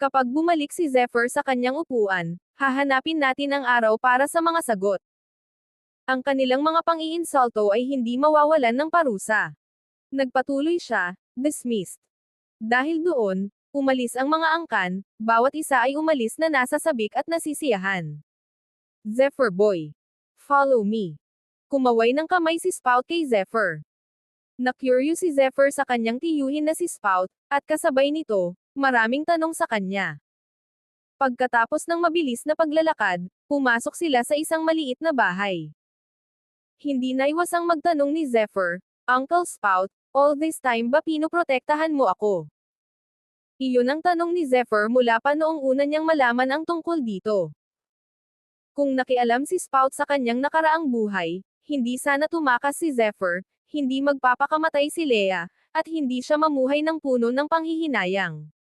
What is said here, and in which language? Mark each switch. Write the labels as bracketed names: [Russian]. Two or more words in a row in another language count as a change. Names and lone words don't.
[Filipino] Kapag bumalik si Zephyr sa kanyang upuan, hahanapin natin ang araw para sa mga sagot. Ang kanilang mga pang-iinsulto ay hindi mawawalan ng parusa. Nagpatuloy siya, dismissed. Dahil doon, umalis ang mga angkan, bawat isa ay umalis na nasa sabik at nasisiyahan. [English] Zephyr boy. Follow me. [Filipino] Kumaway ng kamay si Spout kay Zephyr. Na-curious si Zephyr sa kanyang tiyuhin na si Spout, at kasabay nito, maraming tanong sa kanya. Pagkatapos ng mabilis na paglalakad, pumasok sila sa isang maliit na bahay. Hindi naiwasang magtanong ni Zephyr, Uncle Spout, [English] all this time [Filipino] ba pinoprotektahan mo ako? Iyon ang tanong ni Zephyr mula pa noong una niyang malaman ang tungkol dito. Kung nakialam si Spout sa kanyang nakaraang buhay, hindi sana tumakas si Zephyr, hindi magpapakamatay si Leia, at hindi siya mamuhay ng puno ng panghihinayang.